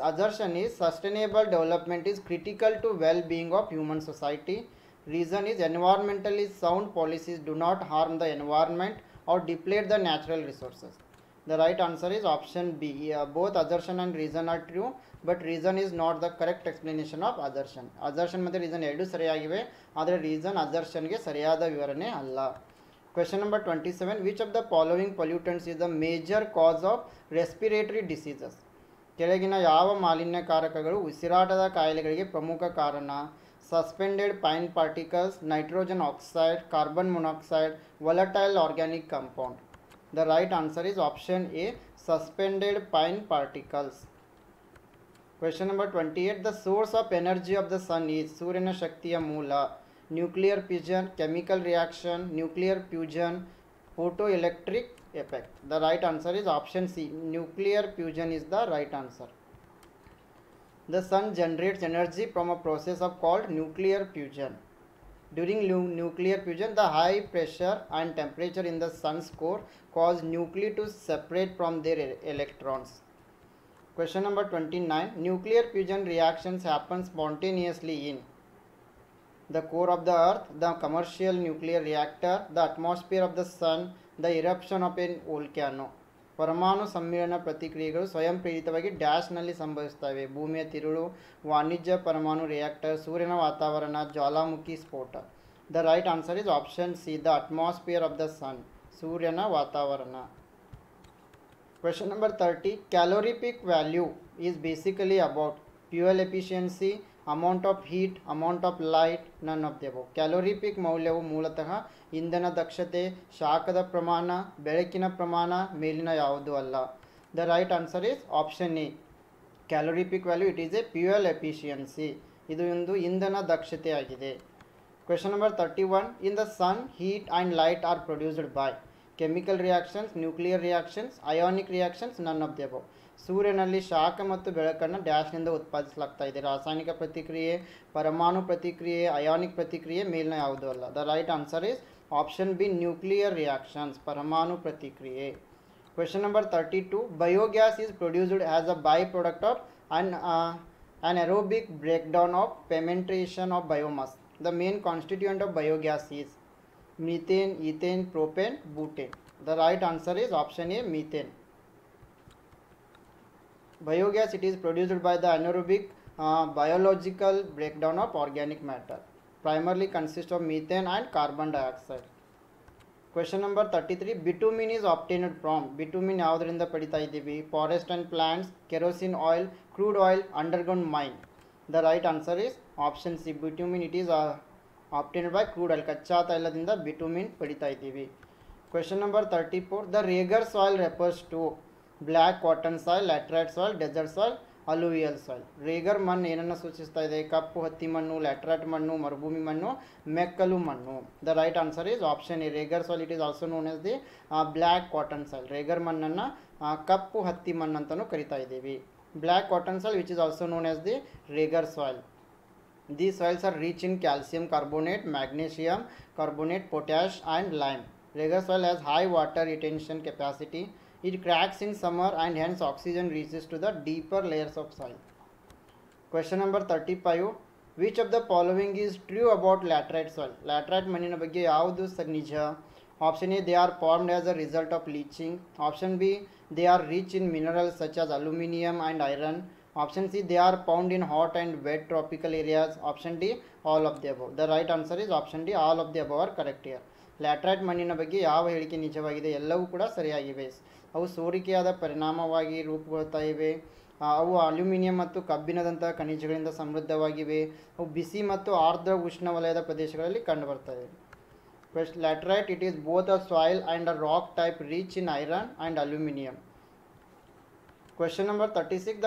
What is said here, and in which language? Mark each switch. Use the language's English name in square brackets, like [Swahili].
[English] Assertion is sustainable development is critical to well-being of human society. Reason is environmentally sound policies do not harm the environment or deplete the natural resources. The right answer is option B. Both assertion and reason are true, but reason is not the correct explanation of assertion. [Kannada] Assertion ಮತ್ತು reason ಎರಡು ಸರಿಯಾಗಿವೆ, ಆದರೆ reason assertion ಗೆ ಸರಿಯಾದ ವಿವರಣೆ ಅಲ್ಲ. [English] Question number 27. Which of the following pollutants is the major cause of respiratory diseases? [Kannada] ಕೆಳಗಿನ ಯಾವ ಮಾಲಿನ್ಯಕಾರಕಗಳು ಉಸಿರಾಟದ ಕಾಯಿಲೆಗಳಿಗೆ ಪ್ರಮುಖ ಕಾರಣ? [English] Suspended fine particles, nitrogen oxide, carbon monoxide, volatile organic compound. The right answer is option A, suspended fine particles. Question number 28. The source of energy of the sun is [Kannada] ಸೂರ್ಯನ ಶಕ್ತಿಯ ಮೂಲ. [English] Nuclear fission, chemical reaction, nuclear fusion, photoelectric effect. The right answer is option C, nuclear fusion is the right answer. The sun generates energy from a process of called nuclear fusion. During nuclear fusion, the high pressure and temperature in the sun's core cause nuclei to separate from their electrons. Question number 29. Nuclear fusion reactions happen spontaneously in the core of the earth, the commercial nuclear reactor, the atmosphere of the sun, the eruption of an volcano. [Kannada] ಪರಮಾಣು ಸಮ್ಮಿಳನ ಪ್ರತಿಕ್ರಿಯೆಗಳು ಸ್ವಯಂ ಪ್ರೇರಿತವಾಗಿ ಡ್ಯಾಶ್ನಲ್ಲಿ ಸಂಭವಿಸುತ್ತವೆ. ಭೂಮಿಯ ತಿರುಳು, ವಾಣಿಜ್ಯ ಪರಮಾಣು reactor, ಸೂರ್ಯನ ವಾತಾವರಣ, ಜ್ವಾಲಾಮುಖಿ ಸ್ಫೋಟ. [English] the right answer is option C, the atmosphere of the sun, [Kannada] ಸೂರ್ಯನ ವಾತಾವರಣ. [English] Question number 30. Calorific value is basically about fuel efficiency, amount of heat, amount of light, none of the above. [Kannada] ಕ್ಯಾಲೋರಿಪಿಕ್ ಮೌಲ್ಯವು ಮೂಲತಃ ಇಂಧನ ದಕ್ಷತೆ, ಶಾಖದ ಪ್ರಮಾಣ, ಬೆಳಕಿನ ಪ್ರಮಾಣ, ಮೇಲಿನ ಯಾವುದೂ ಅಲ್ಲ. [English] The right answer is option A, calorific value it is a fuel efficiency. [Kannada] ಇದು ಒಂದು ಇಂಧನ ದಕ್ಷತೆಯಾಗಿದೆ. [English] Question number 31. In the sun, heat and light are produced by chemical reactions, nuclear reactions, ionic reactions, none of the above. [Kannada] ಸೂರ್ಯನಲ್ಲಿ ಶಾಖ ಮತ್ತು ಬೆಳಕನ್ನು ಡ್ಯಾಶ್ನಿಂದ ಉತ್ಪಾದಿಸಲಾಗ್ತಾ ಇದೆ. ರಾಸಾಯನಿಕ ಪ್ರತಿಕ್ರಿಯೆ, ಪರಮಾಣು ಪ್ರತಿಕ್ರಿಯೆ, ಅಯಾನಿಕ್ ಪ್ರತಿಕ್ರಿಯೆ, ಮೇಲಿನ ಯಾವುದೂ ಅಲ್ಲ. [English] the right answer is option B, nuclear reactions, [Kannada] ಪರಮಾಣು ಪ್ರತಿಕ್ರಿಯೆ. [English] Question number 32. Biogas is produced as a byproduct of an aerobic breakdown of fermentation of biomass. The main constituent of biogas is methane, ethane, propane, butane. The right answer is option A, methane. Biogas, it is produced by the anaerobic biological breakdown of organic matter. Primarily consists of methane and carbon dioxide. Question number 33. Bitumen is obtained from, bitumen [Kannada] ಯಾವುದರಿಂದ ಪಡಿತಾ ಇದ್ದೀವಿ? [English] Forest and plants, kerosene oil, crude oil, underground mine. The right answer is option C, bitumen it is obtained by crude oil. [Kannada] ಕಚ್ಚಾ ತೈಲದಿಂದ bitumen ಪಡಿತಾ ಇದ್ದೀವಿ. [English] Question number 34. The Rager soil refers to black cotton soil, laterite soil, desert soil, alluvial soil. [Kannada] ರೇಗರ್ ಮಣ್ಣು ಏನನ್ನು ಸೂಚಿಸ್ತಾ ಇದೆ? ಕಪ್ಪು ಹತ್ತಿ ಮಣ್ಣು, laterite ಮಣ್ಣು, ಮರುಭೂಮಿ ಮಣ್ಣು, ಮೆಕ್ಕಲು ಮಣ್ಣು. [English] The right answer is option A, regur soil it is also known as the black cotton soil. [Kannada] ರೇಗರ್ ಮಣ್ಣನ್ನು ಕಪ್ಪು ಹತ್ತಿ ಮಣ್ಣು ಅಂತಲೂ ಕರಿತಾ ಇದ್ದೀವಿ. [English] Black cotton soil which is also known as the regur soil. These soils are rich in calcium carbonate, magnesium carbonate, potash and lime. Rager soil has high water retention capacity. It cracks in summer and hence oxygen reaches to the deeper layers of soil. Question number 35. Which of the following is true about laterite soil? [Kannada] Laterite ಮಣ್ಣಿನ ಬಗ್ಗೆ ಯಾವುದು ನಿಜ? [English] Option A, they are formed as a result of leaching. Option B, they are rich in minerals such as aluminium and iron. Option C, they are found in hot and wet tropical areas. Option D, all of the above. The right answer is option D, all of the above are correct here. [Kannada] Laterite ಮಣ್ಣಿನ ಬಗ್ಗೆ ಯಾವ ಹೇಳಿಕೆ ನಿಜವಾಗಿದೆ? ಎಲ್ಲವೂ ಕೂಡ ಸರಿಯಾಗಿವೆ. ಅವು ಸೋರಿಕೆಯಾದ ಪರಿಣಾಮವಾಗಿ ರೂಪುಗೊಳ್ತಾ ಇವೆ. ಅವು ಅಲ್ಯೂಮಿನಿಯಂ ಮತ್ತು ಕಬ್ಬಿಣದಂತಹ ಖನಿಜಗಳಿಂದ ಸಮೃದ್ಧವಾಗಿವೆ. ಅವು ಬಿಸಿ ಮತ್ತು ಆರ್ದ್ರ ಉಷ್ಣವಲಯದ ಪ್ರದೇಶಗಳಲ್ಲಿ ಕಂಡುಬರ್ತವೆ. [English] Laterite it is both a soil and a rock type rich in iron and aluminium. Question number 36.